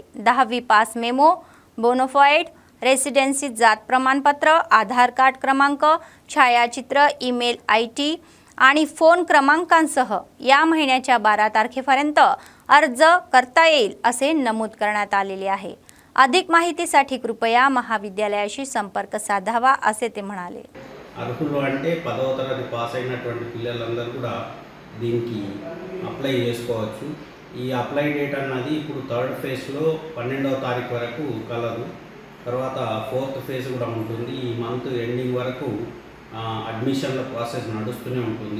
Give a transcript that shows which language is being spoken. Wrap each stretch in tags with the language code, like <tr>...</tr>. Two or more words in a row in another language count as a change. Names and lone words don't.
<mr>10वी</mr> <en>pass memo,</en> <mr>बोनोफाईड, रेसिडेन्सी जात प्रमाणपत्र, आधार कार्ड क्रमांक, छायाचित्र,</mr> <en>email ID</en> <mr>आणि फोन क्रमांकांसह या महिन्याच्या 12 तारखेपर्यंत अर्ज करता येईल असे नमूद करण्यात आलेले आहे। अधिक माहितीसाठी कृपया महाविद्यालयाशी संपर्क साधावा असे ते म्हणाले।</mr> <te>అర్హులు అంటే 10వ తరగతి పాస్ అయినటువంటి పిల్లలందరూ కూడా దీనికి అప్లై చేసుకోవచ్చు। ఈ</te> <en>apply date</en> <te>అన్నది ఇప్పుడు</te> <en>3rd phase</en> <te>12వ తారీఖు వరకు కలదు। తర్వాత</te> <en>4th phase</en> <te>కూడా ఉంటుంది। ఈ</te> <en>month ending</en> <te>వరకు</te> <en>admissions process</en> <te>నడుస్తూనే ఉంటుంది।</te>